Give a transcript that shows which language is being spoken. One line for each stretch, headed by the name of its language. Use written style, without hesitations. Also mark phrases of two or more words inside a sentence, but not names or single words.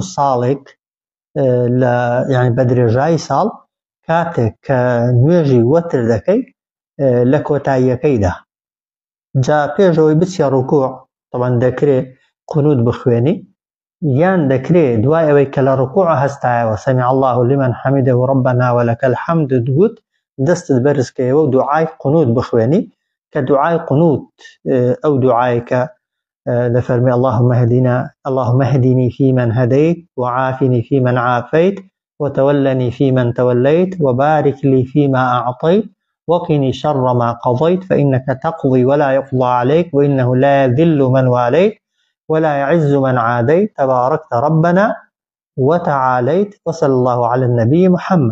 Central Kurdish: ساڵێک لە یعنی بە درێژایی ساڵ کاتێک کە نوێژی وەتر دەکەی لە کۆتاییەکەیدا جا پێشەوەی بچیە ڕوکوع طبعا دەکرێت قونوت بخوێنی یان دەکرێت دوای ئەوەی کە لە ڕوکوع هەستایەوە
Arabic: سەمیع الله لمن حەمیده ربنا ولك الحمد
Central Kurdish: دوت دەستت بەرزکەیەوە و دوعای قونوت بخوێنی کە دوعای قونوت ئەو دوعای کە
Arabic: دەفەرمێ اللهم اهدني فيمن هديت وعافني فيمن عافيت وتولني فيمن توليت وبارك لي فيما أعطيت وقني شر ما قضيت فإنك تقضي ولا يقضى عليك وإنه لا يذل من واليت ولا يعز من عاديت تباركت ربنا وتعاليت وصلى الله على النبي محمد.